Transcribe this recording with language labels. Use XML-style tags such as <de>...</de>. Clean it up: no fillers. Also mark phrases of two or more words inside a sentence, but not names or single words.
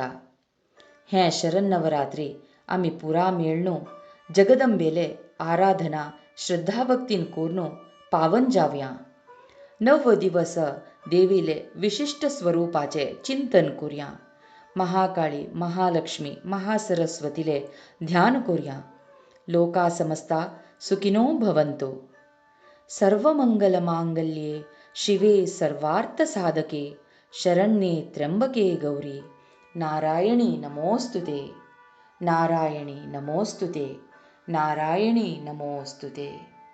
<kok>हे शरन्नवरात्री आम्ही पुरा मेळनो जगदंबेले आराधना श्रद्धाभक्तीन कोरनो पावन जावया. 9 दिवस देवीले विशिष्ट स्वरूपाचे चिंतन करूया. महाकाळी महालक्ष्मी महासरस्वतीले ध्यान करूया.</kok> <sa>लोका समस्ता सुखिनो भवन्तु. सर्वमंगलमांगल्ये शिवे सर्वार्थ साधके शरण्ये त्र्यंबके गौरी नारायणी नमोस्तुते नारायणी नमोस्तुते नारायणी नमोस्तुते.</sa>